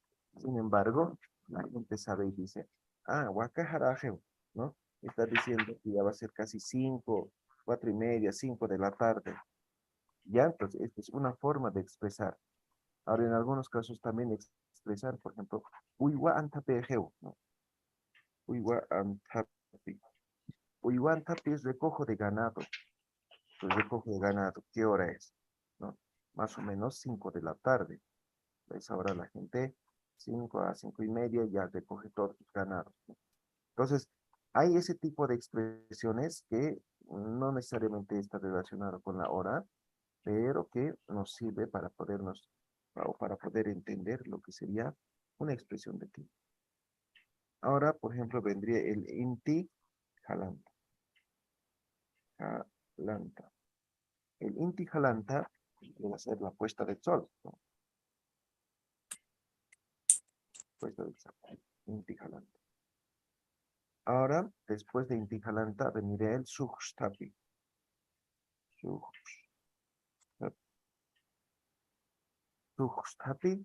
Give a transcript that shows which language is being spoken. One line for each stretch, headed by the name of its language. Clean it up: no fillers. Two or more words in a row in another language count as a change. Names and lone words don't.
Spanish: Sin embargo, la gente sabe y dice, ah, Wakaharaj, ¿no? Está diciendo que ya va a ser casi 5, 4:30, 5 de la tarde. Ya, entonces, esta es una forma de expresar. Ahora, en algunos casos también expresar, por ejemplo,
Aymara: Uywa antapejeu, ¿no? Uywa antape.
Spanish: Uywantapi es recojo de ganado. Pues recojo de ganado. ¿Qué hora es? ¿No? Más o menos 5 de la tarde. Pues ahora la gente, 5 a 5:30, ya recoge todos sus ganados, ¿no? Entonces, hay ese tipo de expresiones que no necesariamente está relacionado con la hora, pero que nos sirve para podernos, o para poder entender lo que sería una expresión de tiempo. Ahora, por ejemplo, vendría el
Aymara: inti jalanta. Jalanta.
Spanish: El
Aymara: inti jalanta
Spanish: va a ser la puesta del sol, ¿no? Puesta del sol.
Aymara: Inti jalanta.
Spanish: Ahora, después de
Aymara: inti jalanta,
Spanish: vendría el sujstapi.
Aymara: Sujstapi.